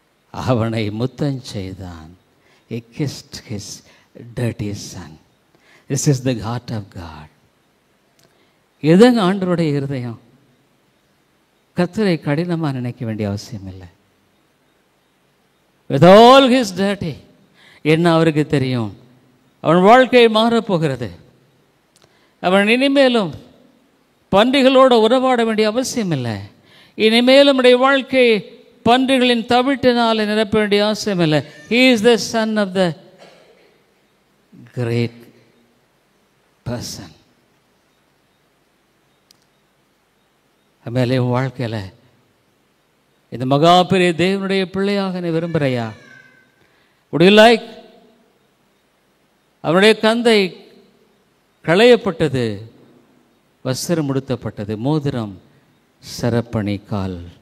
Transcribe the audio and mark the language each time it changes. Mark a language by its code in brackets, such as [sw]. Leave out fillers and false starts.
[ta] அவனை முத்தம் செய்தான். [en] He kissed his dirty son. This is the heart of God. [ta] எதங்க ஆண்டவருடைய இருதயம்? கர்த்தரை கடினமாக நினைக்க வேண்டிய அவசியம் இல்லை. [en] With all his dirty, [ta] என்ன அவருக்கு தெரியும்? அவன் வாழ்க்கை மாறப்போகிறது. அவன் இனிமேலும் பன்றிகளோடு உறவாட வேண்டிய அவசியம் இல்லை. இனிமேலும் உடைய வாழ்க்கை பன்றிகளின் தவிட்டினால் நிரப்ப வேண்டிய அவசியம் இல்லை. [en] He is the son of the great person. [ta] மேலே வாழ்க்கையில் இந்த மகா பெரிய தேவனுடைய பிள்ளையாக நீ விரும்புகிறையா? [en] would you like? [ta] அவனுடைய கந்தை களையப்பட்டது, வஸ்திரம் உடுத்தப்பட்டது, மோதிரம் சரப்பணி கால்.